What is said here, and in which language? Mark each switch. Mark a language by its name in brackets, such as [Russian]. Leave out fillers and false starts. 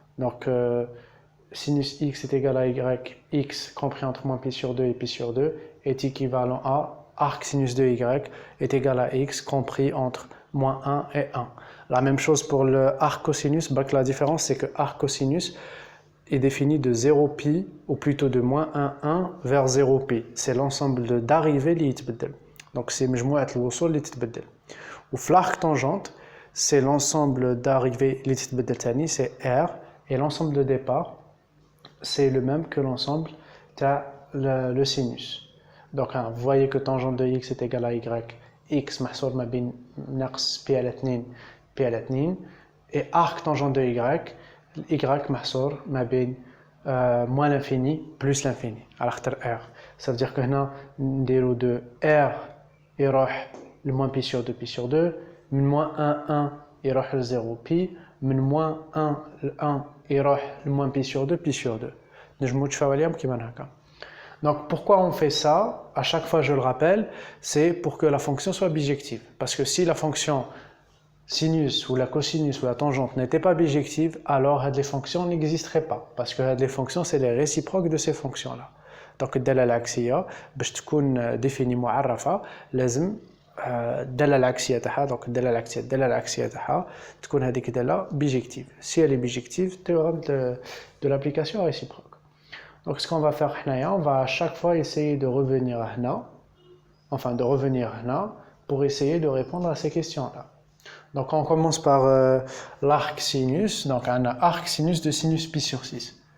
[French] Donc, sinus x est égal à y, x compris entre moins pi sur 2 et pi sur 2 est équivalent à arc sinus de y est égal à x compris entre moins 1 et 1. La même chose pour le arc cosinus. La différence, c'est que arc cosinus est défini de 0 pi, ou plutôt de moins 1, 1 vers 0 pi. C'est l'ensemble d'arrivées qui [Arabic] يتبدل. [French] Donc, c'est [Arabic] مجموعة الوصول اللي تتبدل. [French] Ou l'arc tangente, c'est l'ensemble d'arrivées qui [Arabic] تتبدل [French] c'est R, et l'ensemble de départ, c'est le même que l'ensemble de le sinus. Donc, vous voyez que tangente de x est égal à y, x [Arabic] محصور ما بين ناقص [French] pi [Arabic] على 2 [French] pi على 2, et arc tangente de y [Arabic] محصور ما بين [French] moins l'infini plus l'infini [Arabic] على خاطر [French] R. Ça veut dire que [Arabic] هنا نديرو [French] de R [Arabic] يروح [French] le moins pi sur 2 pi sur 2, [Arabic] من [French] moins 1 1 يروح le 0 pi, من moins 1 1 يروح le moins pi sur 2 pi sur 2. [Arabic] نجمو تفاوليهم كيما هكا. [French] Donc pourquoi on fait ça? À chaque fois je le rappelle, c'est pour que la fonction soit bijective. Parce que si la fonction sinus ou la cosinus ou la tangente n'était pas bijective, alors les fonctions n'existeraient pas. Parce que les fonctions, c'est les réciproques de ces fonctions-là. [Arabic] Donc الدالة العكسية باش تكون définie معرفة لازم الدالة العكسية تاعها دونك الدالة العكسية تاعها تكون هذيك الدالة bijective. [French] Si elle est bijective, théorème de l'application réciproque. Donc ce qu'on va faire [Arabic] حنايا, [French] on va à chaque fois essayer de revenir [Arabic] هنا, [French] enfin de revenir هنا pour essayer de répondre à ces questions-là. Donc on commence par l'arc sinus. Donc on a arc sinus de sinus pi sur 6.